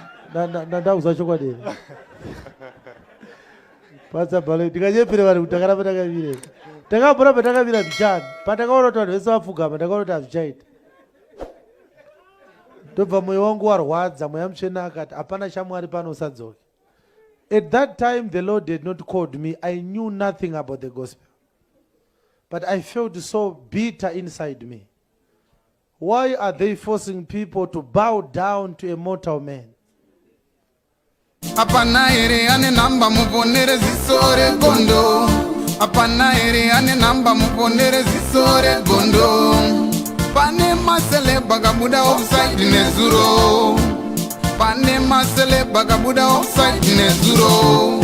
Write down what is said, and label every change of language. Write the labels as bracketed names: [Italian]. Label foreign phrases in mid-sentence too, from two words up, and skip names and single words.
[Shona] Nda-, nda-, nda-, ndakuzwa chokwadi here. Patsa bhalo, ndikanyepere vanhu kuti ndakaramba ndakamira here. Ndakamboramba ndakamira mbichana. Pandakaona kuti vanhu vese vapfugama, ndakaona kuti hazvichaita. Ndobva mwoyo wangu warwadza, mweya mutsvene akati, "Hapana shamwari pano, usadzoke." [English] At that time, the Lord had not called me. I knew nothing about the gospel. But I felt so bitter inside me. Why are they forcing people to bow down to a mortal man? [Shona] Hapana here ane namba, muponere ziso regondo. Hapana here ane namba, muponere ziso regondo. Pane maselebha akabuda offside nezuro. Pane maselebha akabuda offside nezuro.